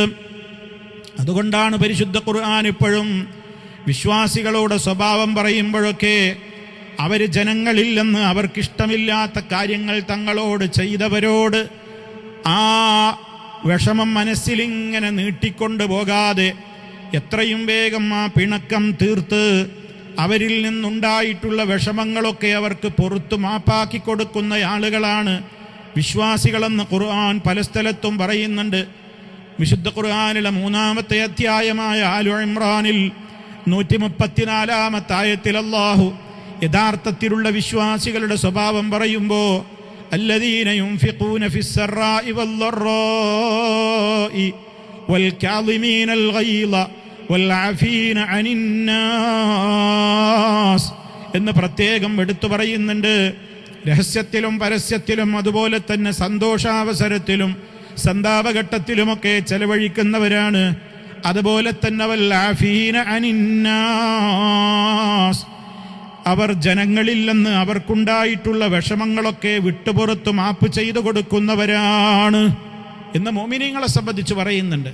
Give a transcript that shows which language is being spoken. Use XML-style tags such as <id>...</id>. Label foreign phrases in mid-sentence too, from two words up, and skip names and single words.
<ml>അതുകൊണ്ടാണ് പരിശുദ്ധ ഖുർആൻ ഇപ്പോഴും വിശ്വാസികളോട് സ്വഭാവം പറയുമ്പോഴൊക്കെ അവർ ജനങ്ങളില്ലെന്ന് അവർക്കിഷ്ടമില്ലാത്ത കാര്യങ്ങൾ തങ്ങളോട് ചെയ്തവരോട് ആ വിഷമം മനസ്സിലിങ്ങനെ നീട്ടിക്കൊണ്ടു പോകാതെ എത്രയും വേഗം ആ പിണക്കം തീർത്ത് അവരിൽ നിന്നുണ്ടായിട്ടുള്ള വിഷമങ്ങളൊക്കെ അവർക്ക് പുറത്തു മാപ്പാക്കി കൊടുക്കുന്ന ആളുകളാണ് വിശ്വാസികളെന്ന് ഖുർആൻ പല സ്ഥലത്തും പറയുന്നുണ്ട്. വിശുദ്ധ ഖുർആനിലെ 3-ാമത്തെ അധ്യായമായ ആലു ഇമ്രാനിൽ 134-ാമത്തെ ആയത്തിൽ അല്ലാഹു യഥാർത്ഥത്തിലുള്ള വിശ്വാസികളുടെ സ്വഭാവം പറയുമ്പോൾ</ml> <ar>الذين ينفقون في السراء والضراء والكاظمين الغيظ والعافين عن الناس</ar> <ml>എന്ന് പ്രത്യേകം എടുത്തു പറയുന്നുണ്ട്. രഹസ്യത്തിലും പരസ്യത്തിലും അതുപോലെ തന്നെ സന്തോഷാവസരത്തിലും സന്താപഘട്ടത്തിലുമൊക്കെ ചെലവഴിക്കുന്നവരാണ്. അതുപോലെ തന്നെ</ml> <ar>والعافين عن الناس,</ar> <ml>അവർ ജനങ്ങളിൽ നിന്ന് അവർക്കുണ്ടായിട്ടുള്ള വിഷമങ്ങളൊക്കെ വിട്ടുപുറത്ത് മാപ്പ് ചെയ്തു കൊടുക്കുന്നവരാണ് എന്ന് മുഅ്മിനീങ്ങളെ സംബന്ധിച്ച് പറയുന്നുണ്ട്.</ml>